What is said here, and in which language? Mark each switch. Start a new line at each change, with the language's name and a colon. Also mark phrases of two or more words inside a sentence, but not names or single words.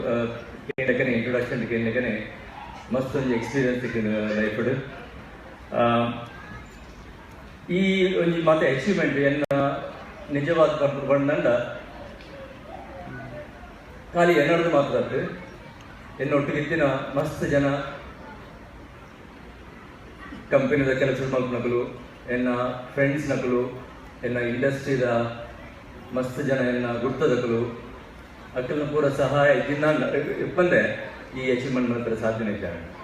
Tulu: ಕೇಳಕನೆ ಇಂಟ್ರೊಡಕ್ಷನ್ ಕೇಳಕನೆ ಮಸ್ತ್ ಒಂದು ಎಕ್ಸ್ಪೀರಿಯನ್ಸ್ ಸಿಕ್ಕಿದೆ ಲೈಫ್ ಈ ಒಂದು ಮತ್ತೆ ಅಚೀವ್ಮೆಂಟ್ ಎನ್ನ ನಿಜವಾದ ಬಂದಂಡ ಖಾಲಿ ಎನ್ನೋದು ಮಾತ್ರ ಎನ್ನೊಟ್ಟಿಗಿತ್ತಿನ ಮಸ್ತ್ ಜನ ಕಂಪನಿದ ಕೆಲಸದ ಮಲ್ಪನಕಲು ಎನ್ನ ಫ್ರೆಂಡ್ಸ್ ನಕಲು ಎನ್ನ ಇಂಡಸ್ಟ್ರಿದ ಮಸ್ತ್ ಜನ ಎನ್ನ ಗುರ್ತದಕಲು ಅಕ್ಕಲ್ನ ಪೂರ ಸಹಾಯ ದಿನ ಇಪ್ಪಂದೆ ಈ ಅಚೀವ್ಮೆಂಟ್ ಮಾತ್ರ ಸಾಧನೆ ಇದ್ದಾನೆ